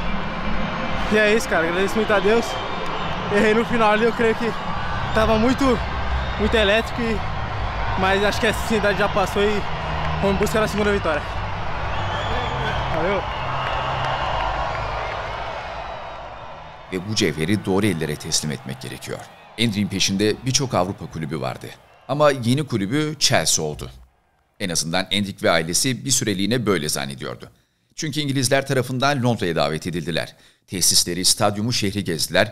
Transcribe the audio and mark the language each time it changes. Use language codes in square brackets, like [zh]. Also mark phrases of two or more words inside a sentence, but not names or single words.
[pt] E é isso, cara, agradeço muito a Deus. Errei no final ali, eu creio que tava muito elétrico, mas acho que a ansiedade já passou e vamos em busca da segunda vitória. Valeu! [tr] Ve bu cevheri doğru ellere teslim etmek gerekiyor. Endrick'in peşinde birçok Avrupa kulübü vardı. Ama yeni kulübü Chelsea oldu. En azından Endrick ve ailesi bir süreliğine böyle zannediyordu. Çünkü İngilizler tarafından Londra'ya davet edildiler. Tesisleri, stadyumu, şehri gezdiler.